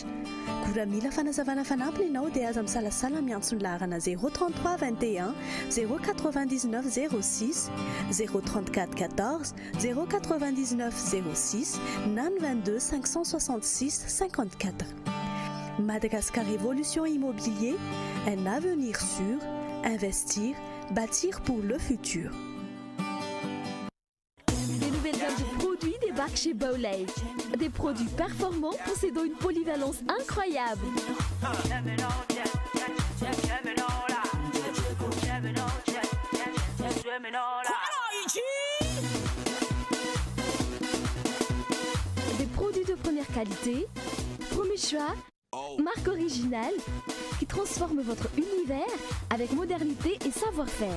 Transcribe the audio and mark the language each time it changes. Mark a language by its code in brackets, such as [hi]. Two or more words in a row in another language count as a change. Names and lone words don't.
[mg] Koa mila fanazavana fanampiny ianao dia aza misalasala miantsony laharana 033 21 099 06 034 14 099 06 na 22 566 54. [fr] Madagascar Révolution Immobilier, un avenir sûr, investir, bâtir pour le futur. Des nouvelles gammes de produits débarquent chez Bowlay. Des produits performants possédant une polyvalence incroyable. Des produits de première qualité, premier choix, marque originale, qui transforme votre univers avec modernité et savoir-faire.